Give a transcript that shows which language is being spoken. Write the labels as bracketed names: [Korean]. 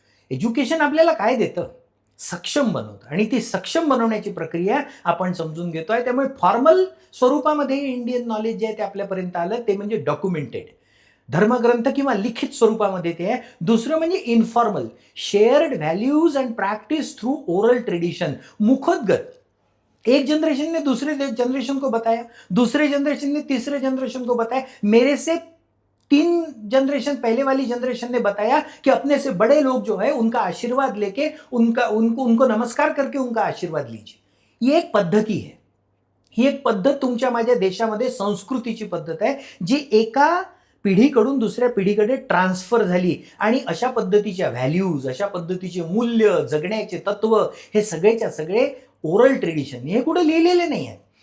[Marathi] Education आपल्याला काय देतं? सक्षम बनवतं. आणि ती सक्षम बनवण्याची प्रक्रिया आपण समजून घेतोय. त्यामुळे फॉर्मल स्वरूपामध्ये इंडियन नॉलेज जे आहे ते आपल्यापर्यंत आलं, ते म्हणजे डॉक्युमेंटेड धर्मग्रंथ किंवा लिखित स्वरूपामध्ये ते आहे. दुसरं म्हणजे [English] Informal, shared values and practice through oral tradition, मुखोद्गत. [Hindi] एक जनरेशन ने दूसरे जनरेशन को बताया, दूसरे जनरेशन ने तीसरे जनरेशन को बताया. मेरे से 3 जनरेशन पहले वाली जनरेशन ने बताया कि अपने से बड़े लोग जो है उनका आशीर्वाद लेके उनको नमस्कार करके उनका आशीर्वाद लीजिए. [Marathi] ही एक पद्धती आहे. ही एक पद्धत तुमच्या माझ्या देशामध्ये संस्कृतीची पद्धत आहे, जी एका पिढीकडून दुसऱ्या पिढीकडे ट्रान्सफर झाली. आणि अशा पद्धतीच्या व्हॅल्यूज, अशा पद्धतीचे मूल्य, जगण्याचे तत्व, हे सगळेच्या सगळे ओरल ट्रेडिशन, हे कुठं लिहिलेले नाही आहे.